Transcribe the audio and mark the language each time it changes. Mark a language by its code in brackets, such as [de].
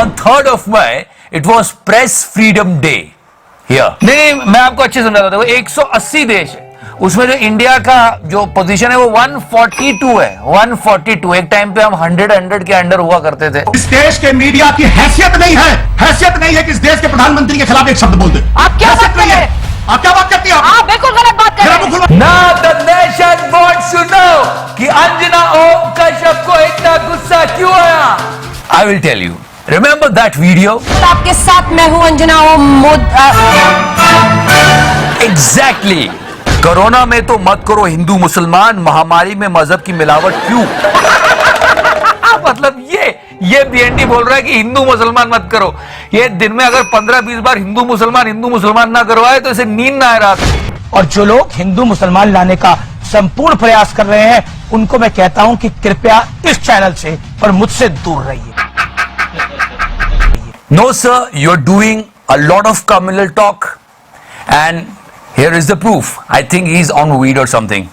[en] 3rd of May, it was Press Freedom Day here. [hi] नहीं, मैं आपको अच्छे से समझाता हूँ। 180 देश है, उसमें जो इंडिया का जो पोजीशन है वो 142 है। 142। एक टाइम पे हम 100 के अंडर हुआ करते थे। इस देश के मीडिया की हैसियत नहीं है कि इस देश के प्रधानमंत्री के खिलाफ एक शब्द बोल दे। आप क्या बात कर रहे हैं? आप क्या बात करती हैं? आप बिल्कुल गलत बात कर रहे हैं। [en] Now the nation wants to know [hi] कि अंजना ओम कश्यप को इतना गुस्सा क्यों आया? [en] I will tell you. Remember that video? [hi] आपके साथ मैं हूं अंजना ओम। [en] Exactly. [hi] कोरोना में तो मत करो हिंदू मुसलमान, महामारी में मजहब की मिलावट क्यों? मतलब ये बीएनडी बोल रहा है कि हिंदू मुसलमान मत करो। ये दिन में अगर 15-20 बार हिंदू मुसलमान ना करवाए तो इसे नींद ना आए रात। और जो लोग हिंदू मुसलमान लाने का संपूर्ण प्रयास कर रहे हैं, उनको मैं कहता हूं कि कृपया इस चैनल से और मुझसे दूर रहिए। [en] No sir, you're doing a lot of communal talk and here is the proof. I think he's on weed or something.